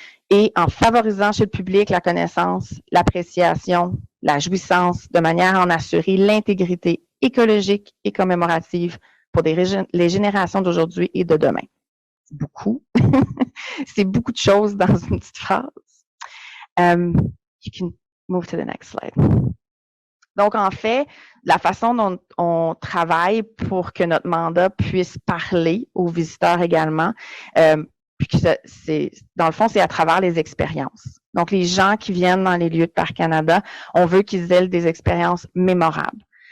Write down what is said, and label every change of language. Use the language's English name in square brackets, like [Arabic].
[French] et en favorisant chez le public la connaissance, l'appréciation, la jouissance, de manière à en assurer l'intégrité écologique et commémorative pour les générations d'aujourd'hui et de demain. C'est beaucoup. C'est beaucoup de choses dans une petite phrase. [English] You can move to the next slide. [French] Donc, en fait, la façon dont on travaille pour que notre mandat puisse parler aux visiteurs également, puis que dans le fond, c'est à travers les expériences. Donc, les gens qui viennent dans les lieux de Parcs Canada, on veut qu'ils aient des expériences mémorables.